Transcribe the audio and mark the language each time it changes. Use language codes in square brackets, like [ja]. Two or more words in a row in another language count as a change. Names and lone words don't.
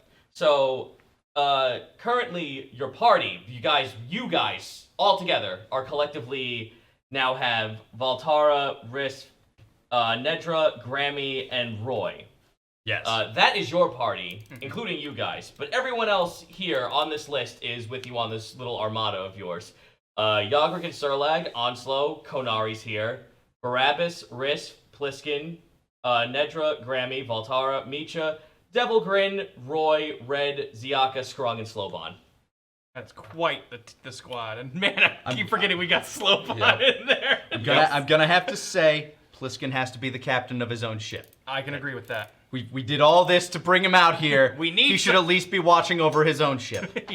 [en] So currently, your party, you guys all together are collectively now have Valtara, Riss, Nedra, Grammy, and Roy. Yes. That is your party, including you guys. But everyone else here on this list is with you on this little armada of yours. Yagrik and Surlag, Onslow, Konari's here. Barabbas, Riss, Pliskin, Nedra, Grammy, Valtara, Micha, Devilgrin, Roy, Red, Ziaka, Scrung, and Slowbon. That's quite the squad. And man, I keep forgetting we got Slowbon in there. I'm gonna have to say, Pliskin has to be the captain of his own ship. I can agree with that. We did all this to bring him out here. He should at least be watching over his own ship.